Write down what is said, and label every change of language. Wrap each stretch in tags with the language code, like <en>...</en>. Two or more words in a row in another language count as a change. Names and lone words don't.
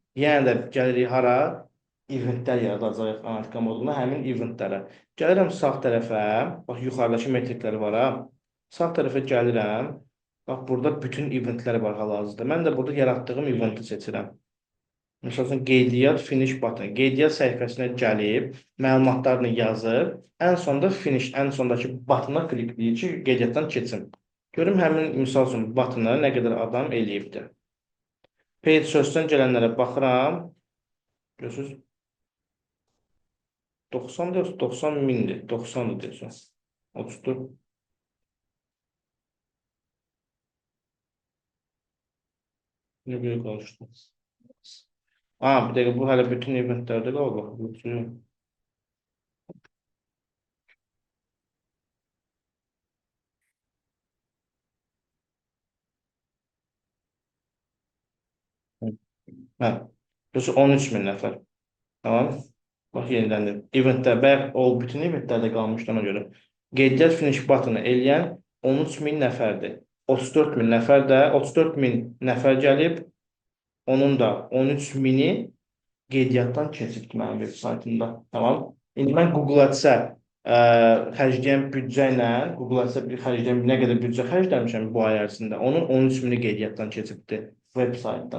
<az>Yəni də gəlirik hara? eventlər yaradacaq analitika moduluna, həmin eventlərə. Gəlirəm sağ tərəfə, bax yuxarıdakı metriklər var ha. Sağ tərəfə gəlirəm. Bax burada bütün eventlər var hal-hazırda. Mən də burada yaratdığım eventi seçirəm. Məsəl üçün qeydiyyat</az> <en>finish button.</en> <az>Qeydiyyat səhifəsinə gəlib, məlumatlarını yazıb, ən sonda finish, ən sondakı butona klikləyir ki, qeydiyyatdan keçsin. Görüm həmin misal üçün butona nə qədər adam eləyibdir. Page sözdən gələnlərə baxıram.</az> <tr>Görürsünüz? 90 diyorsun, 90 mindir. 90 diyorsun. 34. Ne böyle konuştum. Aa, bir dakika bu hala bütün eventlerde kaldı. Bütün. Ha. Burası 13 bin nefer. Tamam. Bak yeniden de. Eventler, belki o bütün eventlerde kalmıştı ona göre.</tr> <az>Qeydiyyat</az> <en>finish button'ı</en> <az>eləyən 13 min nəfərdir. 34 min nəfər də, 34 min nəfər gəlib, onun da 13 mini qeydiyyatdan keçib mənim web saytımda. Tamam. İndi mən Google Ads-ə xərcləyən büdcə ilə, Google Ads-ə bir xərcləyən nə qədər büdcə xərcləmişəm bu ay ərzində, onun 13 mini qeydiyyatdan keçibdir web saytdan.</az>